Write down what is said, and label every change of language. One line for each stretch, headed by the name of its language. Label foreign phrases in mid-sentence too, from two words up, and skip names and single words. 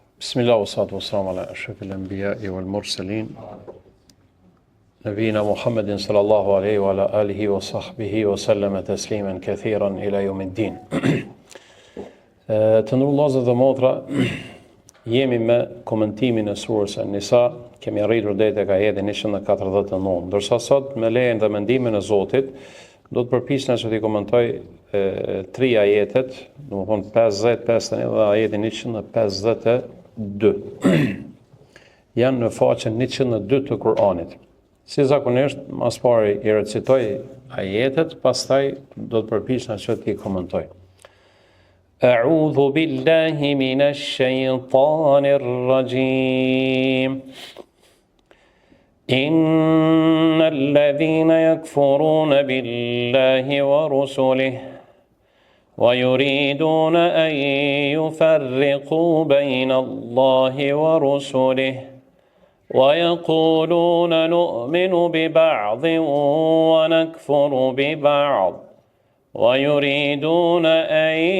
Arabic: بسم الله والصلاة والسلام على أشرف الأنبياء والمرسلين نبينا محمد صلى الله عليه وعلى آله وصحبه وسلم تسليما كثيرا إلى يوم الدين.
Albanian: Të nderuar vëllezër dhe motra, jemi me komentimin e surës An-Nisa, kemi arritur deri tek ajeti 149, ndërsa sot me lejen dhe mendimin e Zotit do të përpiqem që t'i komentoj 3 ajetet, domethënë 50, 51 dhe ajetin 152. Janë në faqen 102 të Kur'anit. Si zakonisht, mas pari i recitoj ajetet, pastaj do të përpiqem që t'i komentoj.
Arabic: أعوذ بالله من الشيطان الرجيم. إن الذين يكفرون بالله ورسله ويريدون أن يفرقوا بين الله ورسله ويقولون نؤمن ببعض ونكفر ببعض ويريدون أن